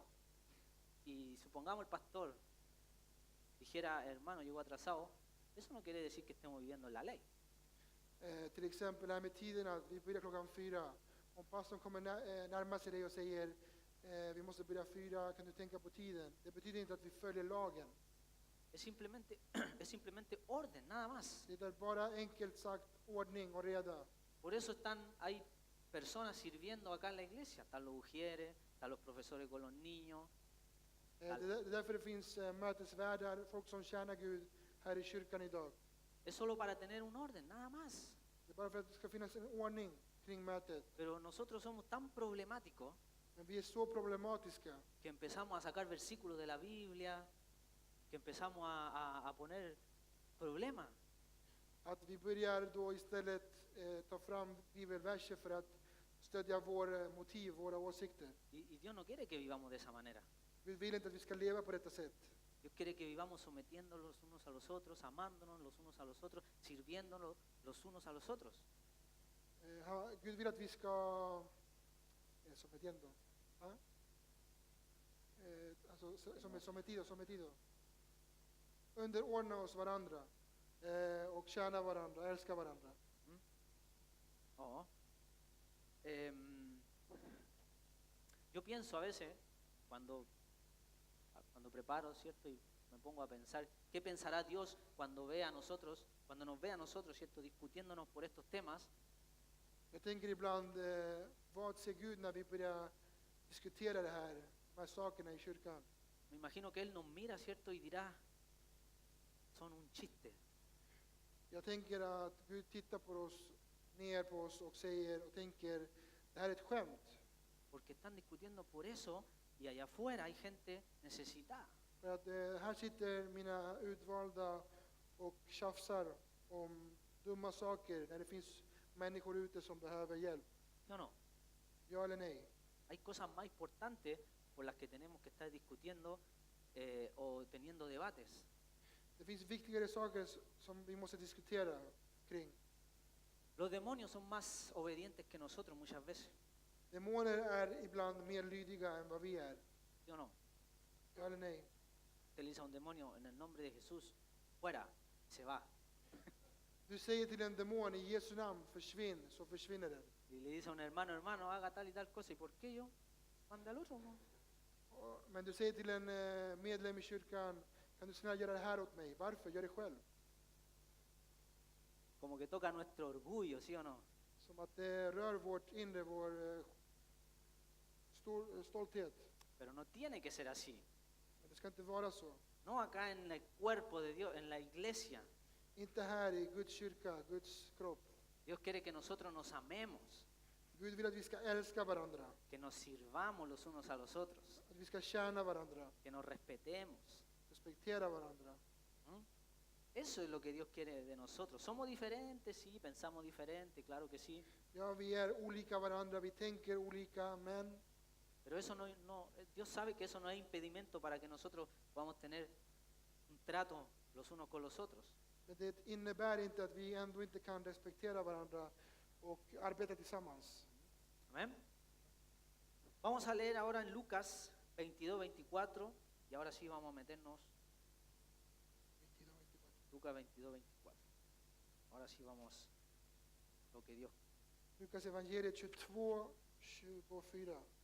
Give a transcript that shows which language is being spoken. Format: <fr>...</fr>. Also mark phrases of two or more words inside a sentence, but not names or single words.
<es>Y supongamos el pastor dijera, hermano, llegó atrasado. Eso no quiere decir que estemos viviendo en la ley.</es> <sv>Till exempel här med tiden att vi börjar klockan 4. Om pastorn kommer närma sig dig och säger vi måste börja 4, kan du tänka på tiden? Det betyder inte att vi följer lagen.</sv> <es>Es simplemente orden, nada más.</es> <sv>Det är bara enkelt sagt ordning och reda.</sv> <es>Por eso hay personas sirviendo acá en la iglesia. Están los ujieres, están los profesores con los niños.</es> <sv>Det är därför det finns mötesvärdar, folk som tjänar Gud här i kyrkan idag.</sv> <es>Es solo para tener un orden, nada más.</es> <sv>Det är bara för att det ska finnas en ordning kring mötet.</sv> <es>Pero nosotros somos tan problemáticos</es> <sv>Men vi är så problematiska</sv> <es>que empezamos a sacar versículos de la Biblia, que empezamos a poner problemas.</es> <sv>att vi börjar då istället ta fram bibelverser för att stödja våra motiv, våra åsikter.</sv> <es>Y Dios no quiere que vivamos de esa manera.</es> <sv>Gud vill inte att vi ska leva på detta sätt.</sv> <es>Dios quiere que vivamos sometiéndonos los unos a los otros, amándonos los unos a los otros, sirviéndonos los unos a los otros.</es> <sv>Gud vill att vi ska sometiendo. Alltså sometido. Underordna oss varandra och tjäna varandra, älska varandra. Oh.</sv> <es>Yo pienso a veces, cuando preparo, ¿cierto? Y me pongo a pensar, ¿qué pensará Dios cuando nos ve a nosotros, ¿cierto? Discutiéndonos por estos temas?</es> <sv>Jag tänker ibland, vad ser Gud när vi börjar diskutera de här sakerna i kyrkan?</sv> <es>Me imagino que Él nos mira, ¿cierto? Y dirá, son un chiste.</es> <sv>Jag tänker att Gud tittar ner på oss och säger och tänker, det här är ett skämt.</sv> <es>Porque están discutiendo por eso y allá afuera hay gente necesitada.</es> <sv>För att här sitter mina utvalda och tjafsar om dumma saker när det finns människor ute som behöver hjälp.</sv> <es>¿Sí o no?</es> <sv>Ja eller nej?</sv> <es>Hay cosas más importantes por las que tenemos que estar discutiendo o teniendo debates.</es> <sv>Det finns viktigare saker som vi måste diskutera kring.</sv> <es>Los demonios son más obedientes que nosotros muchas veces.</es> <sv>Demoner är ibland mer lydiga än vad vi är.</sv> <es>¿Sí o no?</es> <sv>Ja eller nej?</sv> <es>Usted le dice a un demonio en el nombre de Jesús, fuera, y se va.</es> <sv>Du säger till en demon i Jesu namn, försvinn, så försvinner den.</sv> <es>Y le dice a un hermano, haga tal y tal cosa. ¿Y por qué yo? Mande al otro. ¿No?</es> <sv>Men du säger till en medlem i kyrkan, kan du snälla göra det här åt mig? Varför? Gör det själv.</sv> <es>Como que toca nuestro orgullo, ¿sí o no?</es> <sv>Som att det rör vårt inre, vår stolthet.</sv> <es>Pero no tiene que ser así.</es> <sv>Men det ska inte vara så.</sv> <es>No acá en el cuerpo de Dios, en la iglesia.</es> <sv>Inte här i Guds kyrka, Guds kropp.</sv> <es>Dios quiere que nosotros nos amemos,</es> <sv>Gud vill att vi ska älska varandra.</sv> <es>que nos sirvamos los unos a los otros,</es> <sv>Att vi ska tjäna varandra.</sv> <es>que nos respetemos.</es> <sv>Respektera varandra. ¿Mm?</sv> <es>Eso es lo que Dios quiere de nosotros. Somos diferentes, sí, pensamos diferente, claro que sí.</es> <sv>Ja, vi är olika varandra, vi tänker olika, men</sv> <es>Pero eso Dios sabe que eso no es impedimento para que nosotros podamos tener un trato los unos con los otros.</es> <sv>det innebär inte att vi ändå inte kan respektera varandra och arbeta tillsammans.</sv> <es>Amén. Vamos a leer ahora en Lucas 22, 24, y ahora sí vamos a meternos Lucas 22, 24. Ahora sí vamos lo que Dios.</es> <sv>Lukas evangeliet 22, 24.</sv>